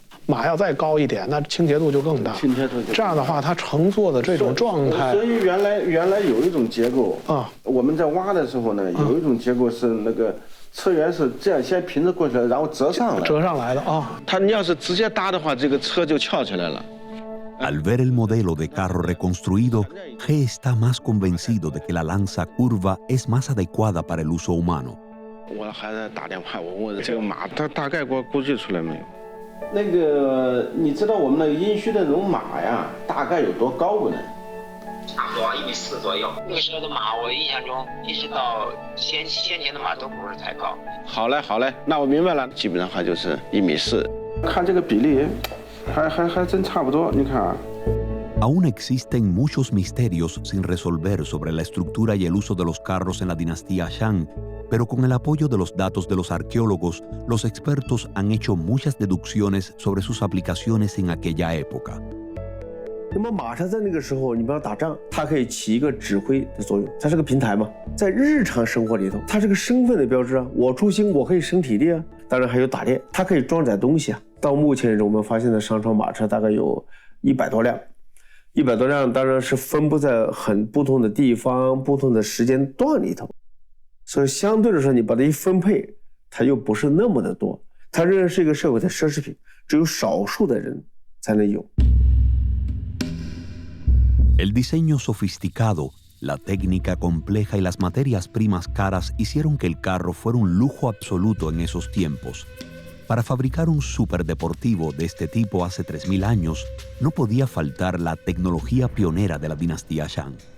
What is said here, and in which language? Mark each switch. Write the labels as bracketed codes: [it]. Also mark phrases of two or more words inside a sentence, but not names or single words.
[zh] 马要再高一点，那倾斜度就更大。这样的话，它乘坐的这种状态。所以原来有一种结构啊，我们在挖的时候呢，有一种结构是那个车源是这样先平着过去了，然后折上来的啊。它你要是直接搭的话，这个车就翘起来了。 [es] Al ver el modelo de carro reconstruido, He está más convencido de que la lanza curva es más adecuada para el uso humano. [zh] 我还在打电话，我问这个马，它大概给我估计出来没有？那个，你知道我们那个殷墟的那种马呀，大概有多高不呢？差不多1.4米左右。那个时候的马，我印象中一直到先前的马都不是太高。好嘞，那我明白了，基本上还就是1.4米。看这个比例， 还真差不多，你看啊。 [es] Aún existen muchos misterios sin resolver sobre la estructura y el uso de los carros en la dinastía Shang, pero con el apoyo de los datos de los arqueólogos, los expertos han hecho muchas deducciones sobre sus aplicaciones en aquella época. [zh] 那么马车在那个时候，你比方打仗，它可以起一个指挥的作用，它是个平台嘛。在日常生活里头，它是个身份的标志啊。我出行，我可以升体力啊。当然还有打猎，它可以装载东西啊。到目前为止，我们发现的商朝马车大概有100多辆。 100多辆当然是分布在很不同的地方、不同的时间段里头，所以相对来说，你把它一分配，它又不是那么的多，它仍然是一个社会的奢侈品，只有少数的人才能有。 [es] El diseño sofisticado, la técnica compleja y las materias primas caras hicieron que el carro fuera un lujo absoluto en esos tiempos. Para fabricar un superdeportivo de este tipo hace 3000 años, no podía faltar la tecnología pionera de la dinastía Shang.